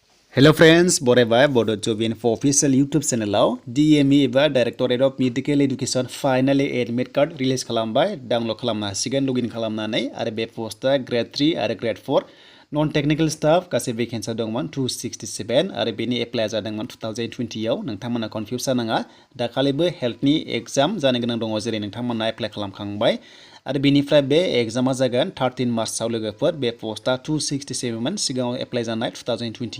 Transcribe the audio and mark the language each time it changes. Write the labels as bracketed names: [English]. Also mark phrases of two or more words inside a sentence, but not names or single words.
[English] Hello friends, बरायबाय Bodo for official YouTube channel DME एबा Directorate of Medical Education finally admit card release [Bodo] खालामबाय डाउनलोड खालामनो हासिगोन लगिन खालामनानै आरो बे पोस्टआ ग्रेड 3 आरो ग्रेड 4 [English] non technical staff [Bodo] गासै वेकेन्सि दंमोन 267 आरो बेनि एप्लाइ जादोंमोन 2020 आव नोंथांमोना कनफ्यूज जानाङा दाखालिबो हेल्थनि एग्जाम जानो गोनां दङ जेरै नोंथांमोना एप्लाइ खालामखांबाय आरो बेनिफ्राय बे एग्जामा जागोन 13 मार्चआव लोगोफोर बे पोस्टआ 267 मोन सिगाङाव एप्लाइ जानाय 2020